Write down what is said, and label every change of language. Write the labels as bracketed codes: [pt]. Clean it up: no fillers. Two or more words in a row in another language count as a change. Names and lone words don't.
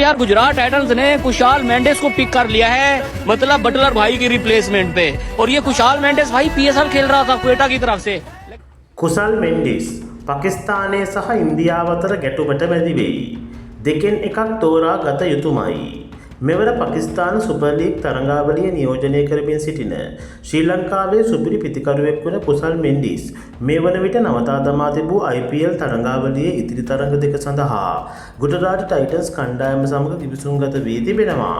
[hi] यार गुजरात टाइटंस ने कुशाल मेंडिस को पिक कर लिया है, मतलब बटलर भाई की रिप्लेसमेंट पे। और ये कुशाल मेंडिस भाई पीएसएल खेल रहा था क्वेटा की तरफ से। [si] කුසල් මෙන්ඩිස් පාකිස්තානය සහ ඉන්දියාව අතර ගැටුමට මැදි වෙයි. දෙකෙන් එකක් තෝරා ගත යුතුමයි. මෙවර පාකිස්තාන සුපර් ලීග් තරඟාවලිය නියෝජනය කරමින් සිටින ශ්‍රී ලංකාවේ සුපිරි පිතිකරුවෙක් වන කුසල් මෙන්ඩිස් මේ වන විට නවතා දමා තිබූ IPL තරඟාවලියේ ඉදිරි තරඟ දෙක සඳහා ගුජරාට් ටයිටන්ස් කණ්ඩායම සමග කිවිසුම්ගත වී තිබෙනවා.